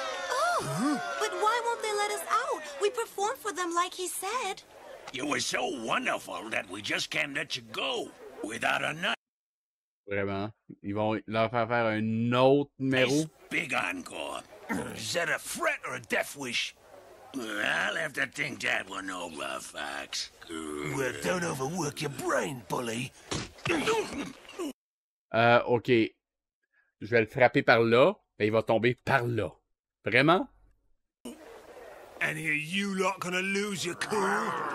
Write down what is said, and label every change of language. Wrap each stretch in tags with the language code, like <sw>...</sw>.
<en>Oh, but why won't they let us out? We performed for them like he said. You were so wonderful that we just can't let you go without a nut.</en> <fr>Vraiment. Ils vont leur faire un autre numéro.</fr> <en>Big encore. Is that a threat or a death wish? I'll have to think that one over, Fox. Well, don't overwork your brain, bully. Ok.</en> <fr>Je vais le frapper par là, et il va tomber par là. Vraiment?</fr> <en>And here you lot gonna lose your cool?</en>